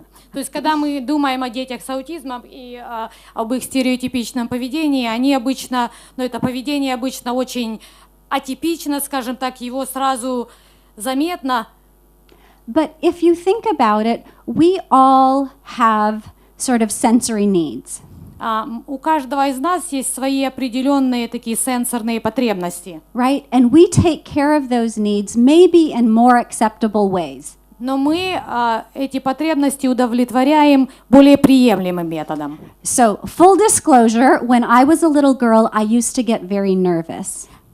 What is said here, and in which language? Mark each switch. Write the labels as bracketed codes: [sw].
[ru] То есть, когда мы думаем о детях с аутизмом и об их стереотипичном поведении, они обычно, это поведение обычно очень атипично, скажем так, его сразу заметно. [en] But if you think about it, we all have sort of sensory needs. [ru] У каждого из нас есть свои определенные такие сенсорные потребности. [en] Right? And we take care of those needs maybe in more acceptable ways. [ru] Но мы эти потребности удовлетворяем более приемлемым методом. [en] So, full disclosure, when I was a little girl, I used to get very nervous.